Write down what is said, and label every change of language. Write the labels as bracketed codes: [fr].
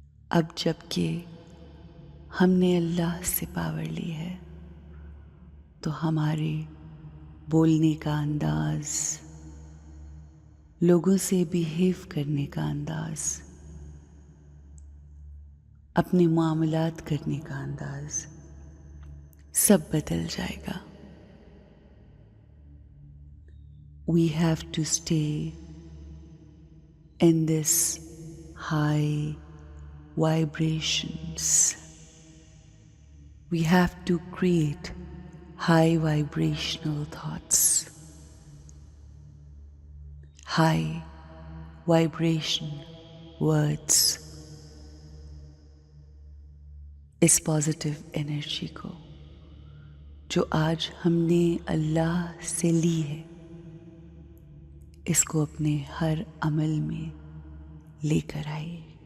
[hi] अब जबकि हमने अल्लाह से पावर ली है तो हमारे बोलने का अंदाज, लोगों से बिहेव करने का अंदाज, अपने मामलात करने का अंदाज सब बदल जाएगा। [en] We have to stay in this high vibrations. We have to create high vibrational thoughts, high vibration words. [hi] इस पॉजिटिव एनर्जी को जो आज हमने अल्लाह से ली है, इसको अपने हर अमल में लेकर आइए।